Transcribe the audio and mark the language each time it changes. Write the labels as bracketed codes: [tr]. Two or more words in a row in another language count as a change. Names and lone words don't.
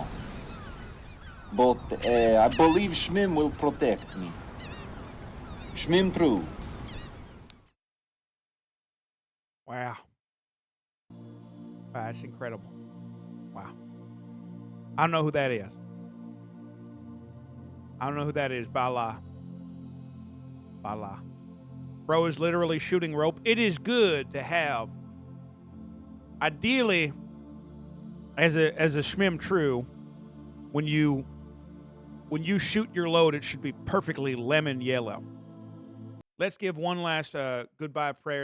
[en] But I believe Schmim will protect me. Schmim true. Wow. That's incredible. Wow. I don't know who that is. I don't know who that is. Bala. Bala. Bro is literally shooting rope. It is good to have, ideally, as a Schmim true, when you shoot your load, it should be perfectly lemon yellow. Let's give one last goodbye prayer.